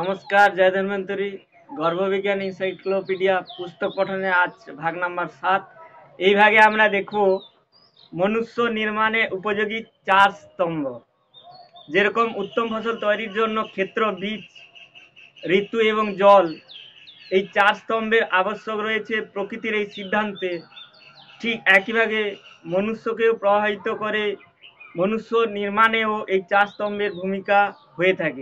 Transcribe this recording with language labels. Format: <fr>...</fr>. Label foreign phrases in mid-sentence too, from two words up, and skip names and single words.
<ne>नमस्कार जय धन्वंतरी गर्भविज्ञान इनसाइक्लोपिडिया पुस्तक पठने आज भाग नम्बर 7</ne> <bn>এই ভাগে আমরা দেখব মনুষ্য নির্মাণে উপযোগী চার স্তম্ভ যেরকম উত্তম ফসল তৈরির জন্য ক্ষেত্র বীজ ঋতু এবং জল এই চার স্তম্ভের আবশ্যক রয়েছে প্রকৃতির এই সিদ্ধান্তে ঠিক একইভাবে মনুষ্যকেও প্রভাবিত করে মনুষ্য নির্মাণেও এই চার স্তম্ভের ভূমিকা হয়ে থাকে।</bn>